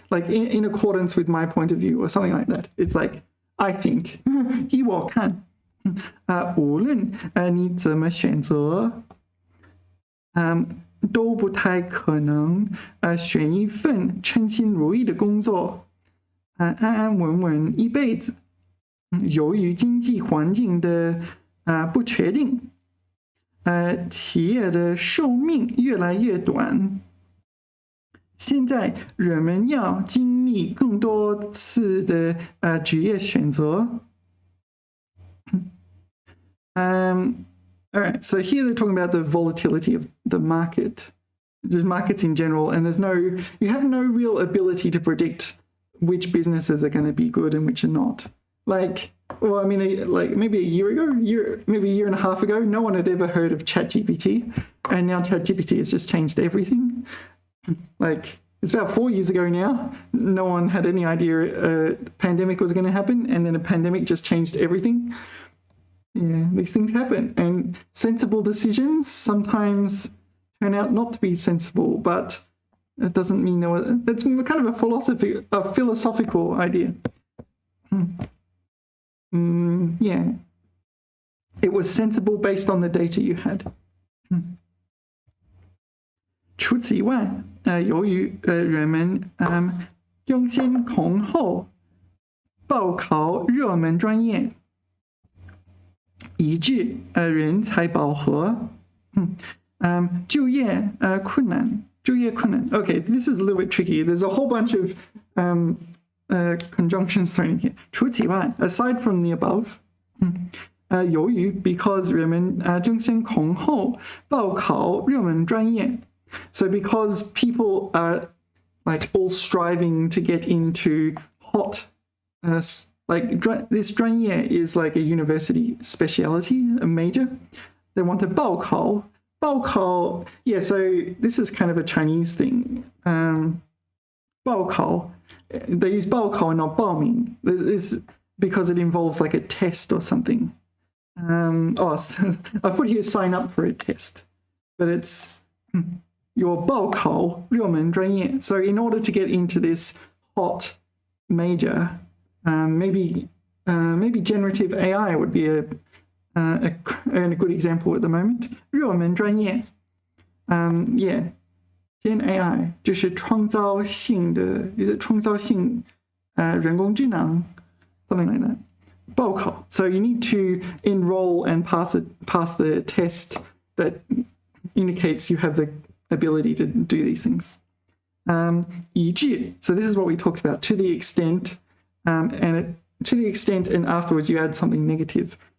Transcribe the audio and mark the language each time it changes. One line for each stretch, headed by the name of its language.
English: Like in accordance with my point of view or something like that. It's like, I think.
Chinese: 依我看. 无论你怎么选择，都不太可能选一份称心如意的工作，安安稳稳一辈子。由于经济环境的不确定，企业的寿命越来越短。现在人们要经历更多次的职业选择。
English: All right, so here they're talking about the volatility of the market, the markets in general, and you have no real ability to predict which businesses are going to be good and which are not. Like, well, I mean, like maybe a year and a half ago, no one had ever heard of ChatGPT, and now ChatGPT has just changed everything. Like, it's about 4 years ago now. No one had any idea a pandemic was going to happen, and then a pandemic just changed everything. Yeah, these things happen, and sensible decisions sometimes turn out not to be sensible, but it doesn't mean that's kind of a philosophical idea. Yeah, it was sensible based on the data you had.
Chinese: 除此以外，由于人们争先恐后报考热门专业。以致人才饱和，就业困难。
English: Okay, this is a little bit tricky. There's a whole bunch of conjunctions thrown in here.
Chinese: 除此以外
English: aside from the above,
Chinese: 由于
English: because
Chinese: 人们争先恐后报考热门专业
English: so because people are like all striving to get into hot like this 专业 is like a university speciality, a major. They want to 报考. Yeah, so this is kind of a Chinese thing. 报考, they use 报考 and not 报名. This because it involves like a test or something. So I put here sign up for a test, but it's your
Chinese: 报考热门专业.
English: So in order to get into this hot major, maybe Maybe generative AI would be a good example at the moment.
Chinese: 热门专业
English: yeah, Gen AI
Chinese: 就是创造性的
English: is it
Chinese: 创造性人工智能
English: something like that. 报考 so you need to enroll and pass the test that indicates you have the ability to do these things. 一致 so this is what we talked about, to the extent to the extent and afterwards you add something negative.